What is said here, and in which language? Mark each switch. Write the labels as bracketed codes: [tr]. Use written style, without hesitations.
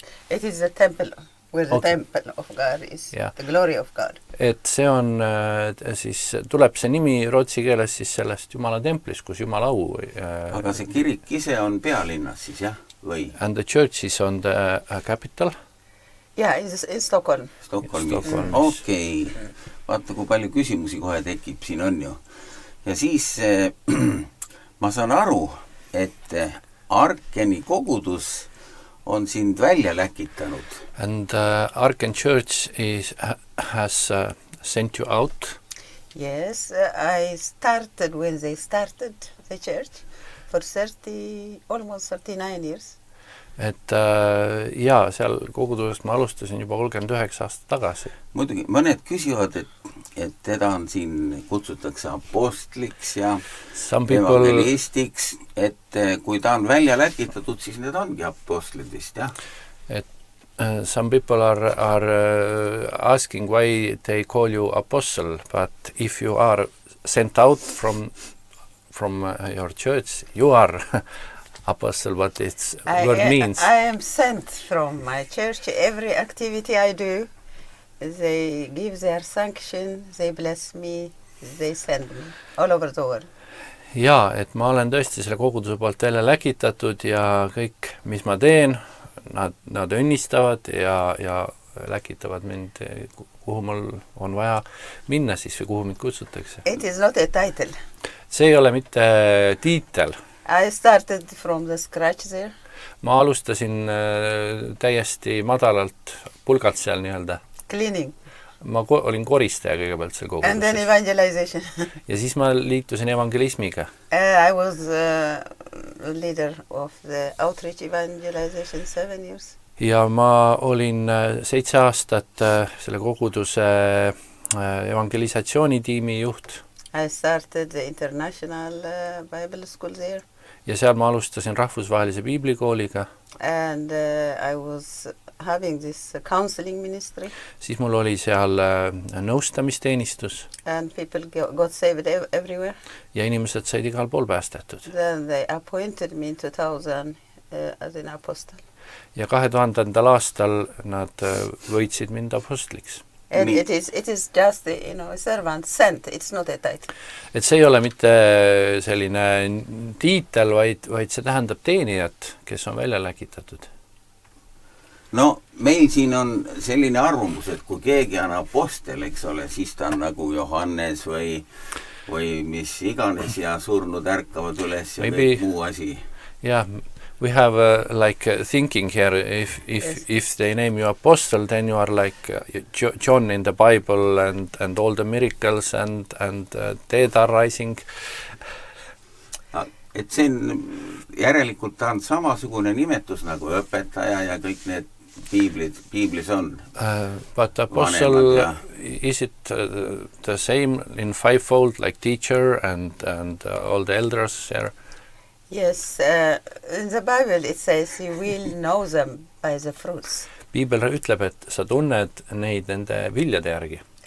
[en] It is the temple, where the temple of God is, the glory of God. [et] Et see on, siis tuleb see nimi rootsi keeles siis sellest Jumala templis, kus Jumala au. Aga see kirik ise on pealinnas siis, jah? Või? [en] And the church is on the capital? Yeah, in Stockholm. [et] Stockholmis. Okei. Vaata, kui palju küsimusi kohe tekib, siin on ju. Ja siis ma saan aru, et Arkeni kogudus on sind välja läkitanud. [en] And Arken Church has sent you out? Yes, I started when they started the church for almost 39 years. [et] Et seal kogudusest ma alustasin juba 39 aastat tagasi. Muidugi, mõned küsivad, et teda on siin kutsutakse apostliks ja evangelistiks, et kui ta on välja läkitatud, siis need ongi apostlid vist, jah? [en] Et some people are asking why they call you apostle, but if you are sent out from your church, you are apostle, what its word means. I am sent from my church. Every activity I do, they give their sanction, they bless me, they send me all over the world. [et] Ja, et ma olen tõesti selle koguduse poolt välja läkitatud ja kõik, mis ma teen, nad õnnistavad ja läkitavad mind, kuhu mul on vaja minna siis või kuhu mind kutsutakse. [en] It is not a title. [et] See ei ole mitte tiitel. [en] I started from the scratch there. [et] Ma alustasin täiesti madalalt pulgalt seal nii-öelda. [en] Cleaning. [et] Ma olin koristaja kõigepealt seal koguduses. [en] And then evangelization. [et] Ja siis ma liitusin evangelismiga. [en] I was leader of the outreach evangelization 7 years. [et] Ja ma olin 7 aastat selle koguduse evangelisatsioonitiimi juht. [en] I started the international Bible school there. [et] ja seal ma alustasin rahvusvahelise piiblikooliga. [en] And I was having this counseling ministry. [et] Siis mul oli seal nõustamisteenistus. [en] And people got saved everywhere. [et] Ja inimesed said igal pool päästetud. [en] Then they appointed me in 2000 as an apostle. [et] Ja 2000. aastal nad võitsid mind apostliks. [en] And it is just, you know, a servant sent. It's not a title. [et] Et see ei ole mitte selline tiitel, vaid see tähendab teenijat, kes on välja läkitatud. No, meil siin on selline arvamus, et kui keegi on apostel, eks ole, siis ta on nagu Johannes või mis iganes ja surnud ärkavad üles ja kõik muu asi. [en] Yeah, we have like thinking here, if they name you apostle, then you are like John in the Bible and all the miracles and dead are rising. [et] Et see on, järelikult ta on samasugune nimetus nagu õpetaja ja kõik need piiblis on. [en] But apostle, is it the same in fivefold, like teacher and all the elders here? Yes, in the Bible it says you will know them by the fruits. [et] Piibel ütleb, et sa tunned neid nende viljade järgi.